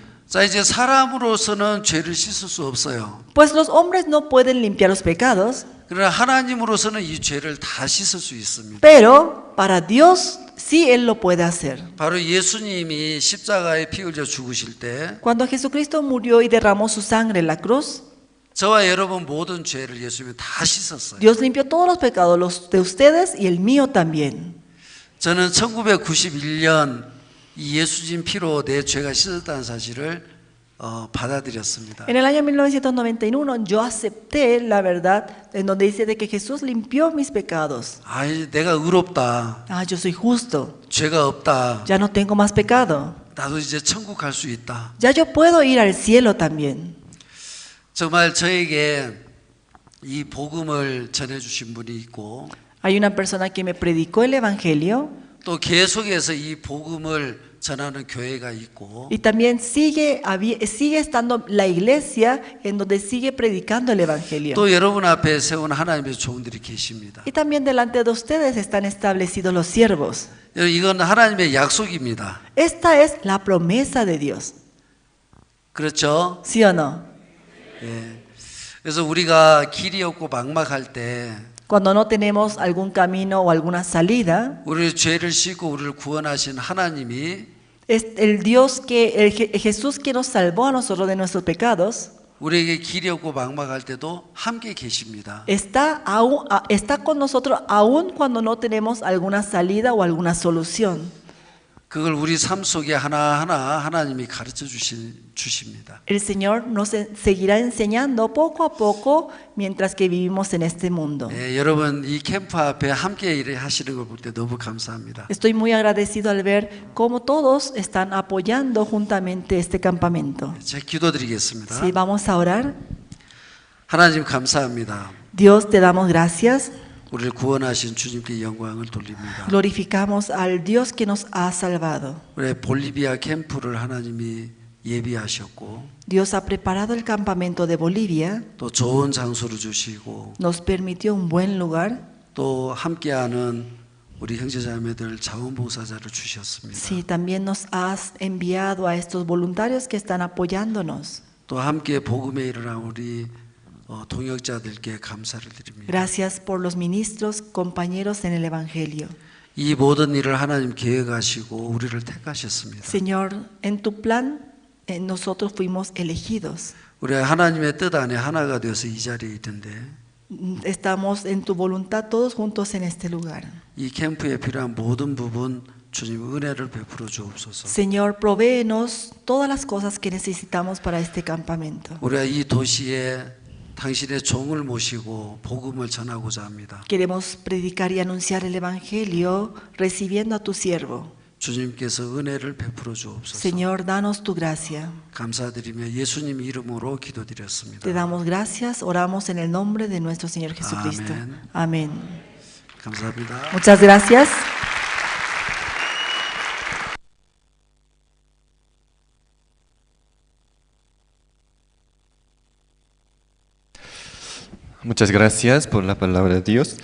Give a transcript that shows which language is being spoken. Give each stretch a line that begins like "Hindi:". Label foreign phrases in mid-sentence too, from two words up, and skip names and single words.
Korean: 자, 이제 사람으로서는 죄를 씻을 수 없어요.
Spanish: Pues los hombres no pueden limpiar los pecados,
Korean: 그러나 하나님으로서는 이 죄를 다 씻을 수 있습니다.
Spanish: pero para Dios sí Él lo puede hacer.
Korean: 바로 예수님이 십자가에 피 흘려 죽으실 때
Spanish: Cuando Jesucristo murió y derramó su sangre en la cruz,
Korean: 저와 여러분 모든 죄를 예수님이 다 씻었어요.
Spanish: Dios limpió todos los pecados, los de ustedes y el mío también.
Korean: 저는 1991년 이 예수님 피로 내 죄가 씻었다는 사실을 받아들였습니다.
Spanish: En el año 1991 yo acepté la verdad en donde dice de que Jesús limpió mis pecados.
Korean: 아, 내가 의롭다.
Spanish: Ah, yo soy justo.
Korean: 죄가 없다.
Spanish: Ya no tengo más pecado.
Korean: 나도 이제 천국 갈 수 있다.
Spanish: Ya yo puedo ir al cielo también.
Korean: 정말 저에게 이 복음을 전해 주신 분이 있고
Spanish: Hay una persona que me predicó el evangelio
Korean: 또 계속해서 이 복음을 전하는 교회가 있고
Spanish: y también sigue estando la iglesia en donde sigue predicando el evangelio.
Korean: 또 여러분 앞에 세운 하나님의 종들이 계십니다.
Spanish: Y también delante de ustedes están establecidos los siervos.
Korean: 이건 하나님의 약속입니다.
Spanish: Esta es la promesa de Dios.
Korean: 그렇죠?
Spanish: ¿Sí o no?
Korean: 예. 그래서 우리가 길이 없고 막막할 때
Spanish: Cuando no tenemos algún camino o alguna salida,
Korean: 우리 죄를 씻고 우리를 구원하신 하나님이
Spanish: es el Dios Jesús que nos salvó a nosotros de nuestros pecados,
Korean: 우리에게 길이 없고 막막할 때도 함께 계십니다.
Spanish: está con nosotros aún cuando no tenemos alguna salida o alguna solución.
Korean: 그걸 우리 삶 속에 하나하나 하나님이 가르쳐 주십니다.
Spanish: El Señor nos seguirá enseñando poco a poco mientras que vivimos en este mundo.
Korean: 예, 여러분 이 캠프 앞에 함께 일하시는 걸 볼 때 너무 감사합니다.
Spanish: Estoy muy agradecido al ver cómo todos están apoyando juntamente este campamento.
Korean: 제가 기도드리겠습니다.
Spanish: Sí, vamos a orar.
Korean: 하나님 감사합니다.
Spanish: Dios, te damos gracias.
Korean: 우리를 구원하신 주님께 영광을 돌립니다.
Spanish: Glorificamos al Dios que nos ha salvado.
Korean: 우리 볼리비아 캠프를 하나님이 예비하셨고
Spanish: Dios ha preparado el campamento de Bolivia,
Korean: 또 좋은 장소를 주시고
Spanish: nos permitió un buen lugar.
Korean: 또 함께하는 우리 형제자매들 자원봉사자를 주셨습니다.
Spanish: Sí, también nos has enviado a estos voluntarios que están apoyándonos.
Korean: 또 함께 복음에 일어난 우리 동역자들께 감사를 드립니다.
Spanish: Gracias por los ministros, compañeros en el Evangelio.
Korean: 이 모든 일을 하나님 계획하시고 우리를 택하셨습니다.
Spanish: Señor, en tu plan nosotros fuimos elegidos.
Korean: 우리 하나님의 뜻 안에 하나가 되어서 이 자리에 있는데
Spanish: Estamos en tu voluntad todos juntos en este lugar.
Korean: 이 캠프에 필요한 모든 부분 주님 은혜를 베풀어 주옵소서.
Spanish: Señor, provéenos todas las cosas que necesitamos para este campamento.
Korean: 우리가 이 도시에 당신의 종을 모시고 복음을 전하고자 합니다.
Spanish: Queremos predicar y anunciar el Evangelio recibiendo a tu siervo.
Korean: 주님께서 은혜를 베풀어 주옵소서.
Spanish: Señor, danos tu gracia.
Korean: 감사드리며 예수님 이름으로 기도드렸습니다.
Spanish: Te damos gracias, oramos en el nombre de nuestro Señor Jesucristo. Amén. Amén.
Korean: 감사합니다.
Spanish: Muchas gracias. Muchas gracias por la palabra de Dios.